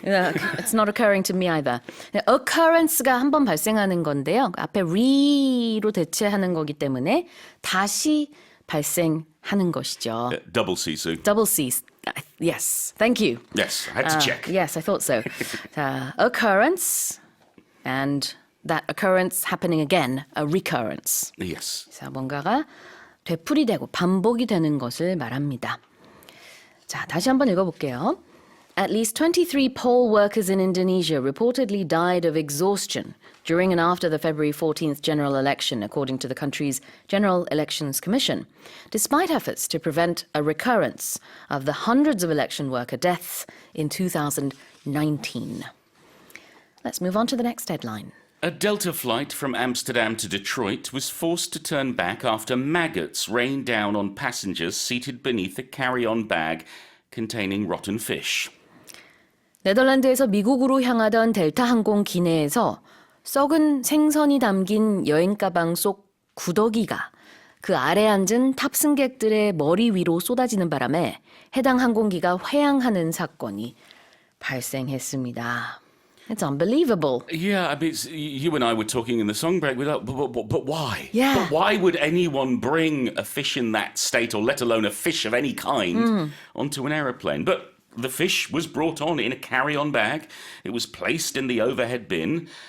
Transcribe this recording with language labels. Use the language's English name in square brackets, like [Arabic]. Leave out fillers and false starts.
[English] Yeah, it's not occurring to me either. [Korean] occurrence가 한 번 발생하는 건데요. 앞에 re로 대체하는 거기 때문에 다시 발생하는 것이죠. [English] Double C, Sue. Double C's. Yes, thank you. Yes, I had to check. Yes, I thought so. 자, occurrence and that occurrence happening again, a recurrence. Yes. [Korean] 자, 뭔가가 되풀이되고 반복이 되는 것을 말합니다. 자, 다시 한번 읽어볼게요. [English] At least 23 poll workers in Indonesia reportedly died of exhaustion during and after the February 14th general election, according to the country's General Elections Commission, despite efforts to prevent a recurrence of the hundreds of election worker deaths in 2019. Let's move on to the next headline. A Delta flight from Amsterdam to Detroit was forced to turn back after maggots rained down on passengers seated beneath a carry-on bag containing rotten fish. [Korean] 네덜란드에서 미국으로 향하던 델타 항공 기내에서 썩은 생선이 담긴 여행 가방 속 구더기가 그 아래 앉은 탑승객들의 머리 위로 쏟아지는 바람에 해당 항공기가 회항하는 사건이 발생했습니다. [English] It's unbelievable. Yeah, I mean, you and I were talking in the song break. We're like, but why? Yeah. But why would anyone bring a fish in that state, or let alone a fish of any kind, onto an aeroplane? But the fish was brought on in a carry-on bag. It was placed in the overhead bin.